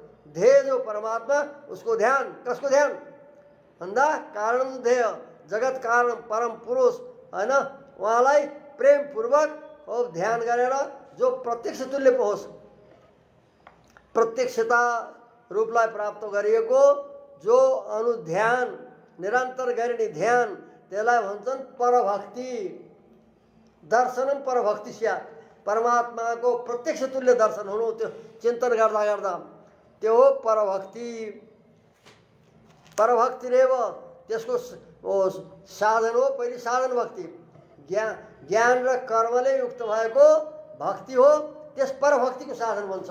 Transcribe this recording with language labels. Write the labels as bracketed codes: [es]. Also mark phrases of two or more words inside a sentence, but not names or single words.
[ne] ध्येय जो परमात्मा उसको ध्यान, कसको ध्यान भन्दा कारण ध्येय जगत कारण परम पुरुष हैन, उहाँलाई प्रेमपूर्वक ध्यान गरेर जो प्रत्यक्ष तुल्य पो होस्, प्रत्यक्षता रूपलाई प्राप्त गरिएको जो अनुध्यान निरन्तर गरिने ध्यान, त्यसलाई भन्छन् परभक्ति। [sa] दर्शनम परभक्ति स्यात्, [ne] परमात्माको प्रत्यक्ष तुल्य दर्शन हुनु, त्यो चिन्तन गर्दा गर्दा त्यो हो परभक्ति। परभक्तिरेव त्यसको साधन हो, पहिले साधन भक्ति, ज्ञान र कर्मले युक्त भएको भक्ति हो, त्यस परभक्तिको साधन भन्छ।